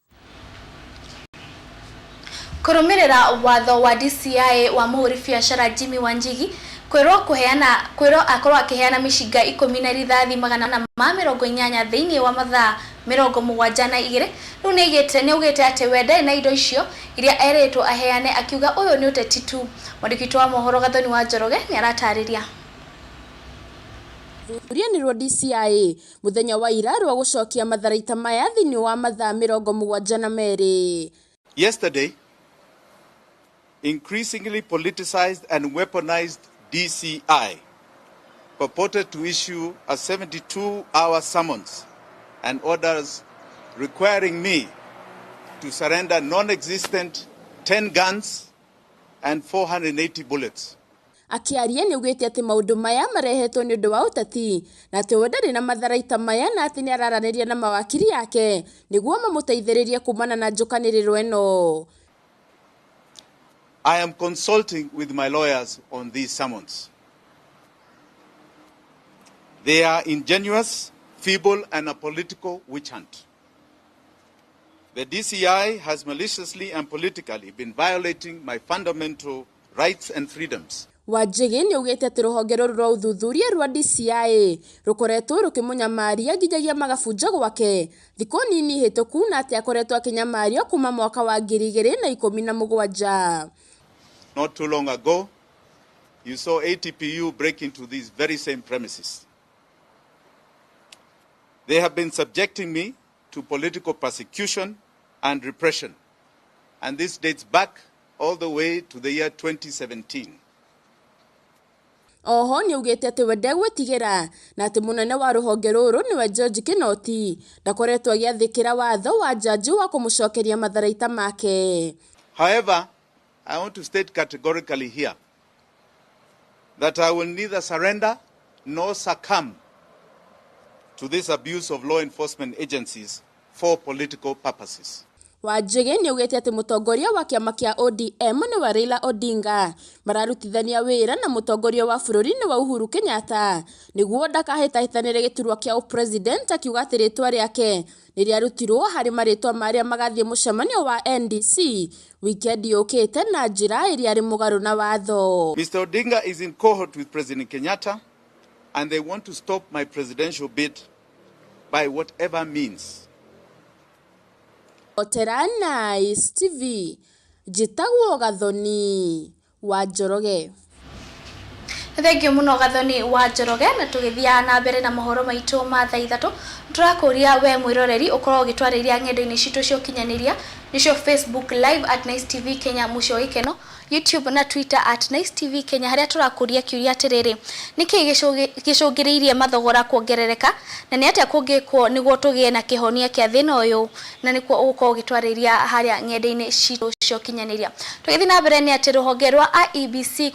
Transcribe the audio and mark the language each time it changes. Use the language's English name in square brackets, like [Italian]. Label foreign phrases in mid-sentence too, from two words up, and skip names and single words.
[Kikuyu] Kũrũmĩrĩra watho wa DCI wa mũhũri biacara Jimmy Wanjigi kwĩrwo akorwo akĩheana mĩcinga 10 na rithathi 180 thĩinĩ wa mathaa 72 rĩu nĩaugĩte atĩ we ndarĩ na indo icio iria erĩtwo aheane, akiuga ũyũ nĩ ũteti tu. Mwandĩki wa mohoro Gathoni wa Njoroge nĩ aratarĩria. Rĩanĩrwo DCI muthenya wa ira rwa gũcokia matharaita maya thĩinĩ wa mathaa 72. [English] Yesterday, increasingly politicized and weaponized DCI purported to issue a 72-hour summons and orders requiring me to surrender non-existent 10 guns and 480 bullets. [Kikuyu] Akiaria nĩugĩte atĩ maũndũ maya marehetwo nĩ ũndũ wa ũteti na atĩ we ndarĩ na matharaita maya na atĩ nĩ araranĩria na mawakiri yake nĩguo mamũteithĩrĩrie kumana na njũkanĩrĩro ĩno. [English] I am consulting with my lawyers on these summons. They are ingenuous, feeble, and a political witch hunt. The DCI has maliciously and politically been violating my fundamental rights and freedoms. [Kikuyu] Wanjigi ni ugite ati ruhonge ruru rwa uthuthuria rwa DCI rukoretwo rukimunyamaria nginyagia magabunja gwake thikũ nini hĩtũku na ati akoretwo akinyamario kuma mwaka wa 2017. [English] Not too long ago, you saw ATPU break into these very same premises. They have been subjecting me to political persecution and repression, and this dates back all the way to the year 2017. [Kikuyu] Oho ni ugite ati wende gwitigira na ati munene wa ruhonge ruru niwe George Kinoti ndakoretwo agiathikira watho wa jaji wa kumucokeria matharaita make. [English] However, I want to state categorically here that I will neither surrender nor succumb to this abuse of law enforcement agencies for political purposes. [Kikuyu] Wanjigi ni ugite ati mutongoria wa kiama kia ODM ni wa Raila Odinga mararutithania wira na mutongoria wa bururi ni wa Uhuru Kenyatta niguo ndakahitahitanire giturwa kia president akiuga ati ritwa riake ni riarutirwo hari maritwa maria magathie mucemanio wa NDC weekend yukite na njira iria ari mugaru na watho. Mr. [English] Odinga is in cohort with President Kenyatta and they want to stop my presidential bid by whatever means. [Kikuyu] Oterana TV Jitagwo Gathoni wa Njoroge. [English] Thank you [Kikuyu] muno Gathoni wa Njoroge na tugithia na mbere na mohoro maitu ma thaa 3 turakuria we mwiroreri ukorwo gitwariria ng'endo-ini citu cio kinyaniria nicio [English] Facebook live at Nice TV Kenya [Kikuyu] mucio ikeno YouTube na Twitter [English] at Nice TV Kenya [Kikuyu] haria turakuria kiuria atiriri niki gicungiriirie mathogora kuongerereka na ni atia kungikwo niguo tugie na kihonia kia thina uyu na nikuo uko gitwariria haria ng'endo-ini citu cio kinyaniria tugithi na mbere ni ati ruhonge rwa IEBC